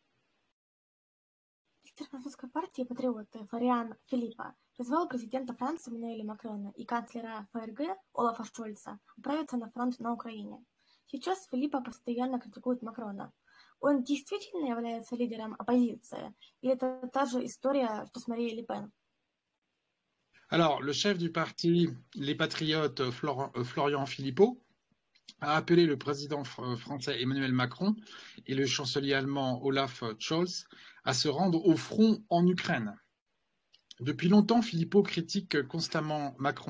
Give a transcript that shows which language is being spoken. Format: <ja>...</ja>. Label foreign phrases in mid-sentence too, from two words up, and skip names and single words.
<ru>Лидер французской партии «Патриоты» Флориан Филиппа призвал президента Франции Эммануэля Макрона и канцлера ФРГ Олафа Шольца отправиться на фронт на Украине. Сейчас Филиппа постоянно критикует Макрона. Он действительно является лидером оппозиции? Или это та же история, что с Марией Ле Пен?</ru> <fr>Alors, le chef du parti Les Patriotes, Florian Philippot, a appelé le président français Emmanuel Macron et le chancelier allemand Olaf Scholz à se rendre au front en Ukraine. Depuis longtemps, Philippot critique constamment Macron.</fr>